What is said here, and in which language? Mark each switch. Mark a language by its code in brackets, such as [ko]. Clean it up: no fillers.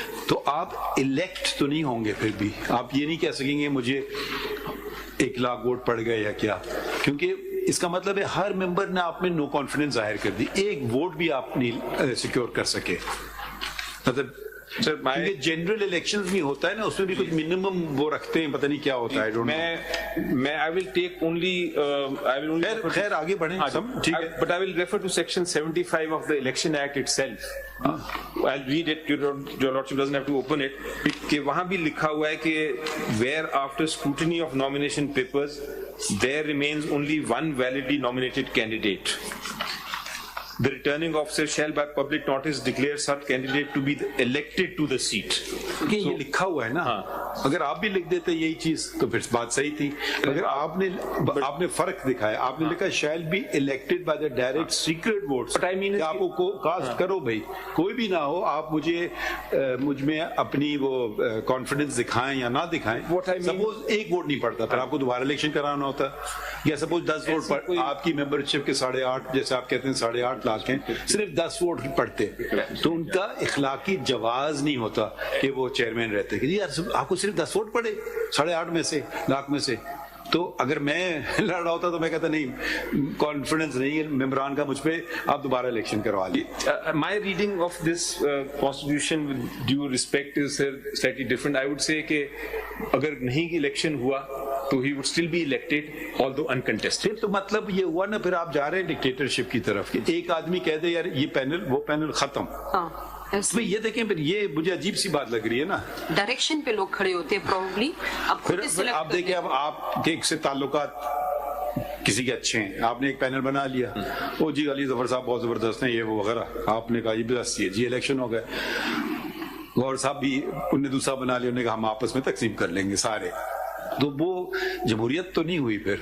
[ur] تو آپ الیکٹ تو نہیں ہوں گے, پھر بھی آپ یہ نہیں کہہ سکیں گے مجھے 1 لاکھ ووٹ پڑ گئے یا کیا, کیونکہ اس کا مطلب ہے ہر ممبر نے آپ میں نو کانفیڈنس ظاہر کر دی, ایک ووٹ بھی آپ نہیں سیکیور کر سکے. مطلب جنرل الیکشن بھی ہوتا ہے نا, اس میں بھی کچھ منیمم وہ رکھتے ہیں, پتہ نہیں کیا ہوتا ہے. [en] میں I will take only [ur] خیر آگے بڑھیں, ٹھیک ہے, [en] but I will refer to section 75 of the Election Act itself. I'll read it, your lordship doesn't have to open it, [ur] کہ وہاں بھی لکھا ہوا ہے کہ [en] where after scrutiny of nomination papers there remains only one validly nominated candidate, the returning officer shall by public notice declare such candidate to be elected to the seat. [ur] یہ لکھا ہوا ہے نا, اگر آپ بھی لکھ دیتے یہی چیز تو پھر بات صحیح تھی. اگر آپ نے فرق دکھایا, آپ نے لکھا [en] shall be elected by the direct secret votes, [ur] آپ کو کاسٹ کرو بھائی, کوئی بھی نہ ہو, آپ مجھ میں اپنی وہ کانفیڈنس دکھائیں یا نہ دکھائیں. سپوز 1 ووٹ نہیں پڑتا, پھر آپ کو دوبارہ الیکشن کرانا ہوتا, یا سپوز 10 ووٹ پر آپ کی ممبرشپ کے 8.5, جیسے آپ کہتے ہیں 8.5 لاکھ ہیں, صرف 10 ووٹ پڑتے تو ان کا اخلاقی جواز نہیں ہوتا کہ وہ چیئرمین رہتے. کہ یار آپ کو صرف 10 ووٹ پڑے 8.5 میں سے, لاکھ میں سے, تو اگر میں لڑ رہا ہوتا تو میں کہتا نہیں, کانفیڈنس نہیں ہے ممبران کا مجھ پہ, آپ دوبارہ الیکشن کروا لیے. [en] My reading of this constitution with due respect is slightly different. I would say [ur] کہ اگر نہیں الیکشن ہوا تو [en] he would still be elected although uncontested. [ur] تو مطلب یہ ہوا نا, پھر آپ جا رہے ہیں ڈکٹیٹرشپ کی طرف. ایک آدمی کہہ دے یار یہ پینل وہ پینل ختم, یہ دیکھیں پھر یہ مجھے عجیب سی بات لگ رہی ہے نا. ڈائریکشن پہ لوگ کھڑے ہوتے ہیں پروبلی. پھر آپ دیکھیں, اب آپ کے سے تعلقات کسی کے اچھے ہیں, آپ نے ایک پینل بنا لیا, او جی علی ظفر صاحب بہت زبردست ہیں یہ وہ وغیرہ, آپ نے کہا یہ بھی ہے جی, الیکشن ہو گئے, غور صاحب بھی انہوں نے دوسرا بنا لیا, انہوں نے کہا ہم آپس میں تقسیم کر لیں گے سارے, تو وہ جمہوریت تو نہیں ہوئی.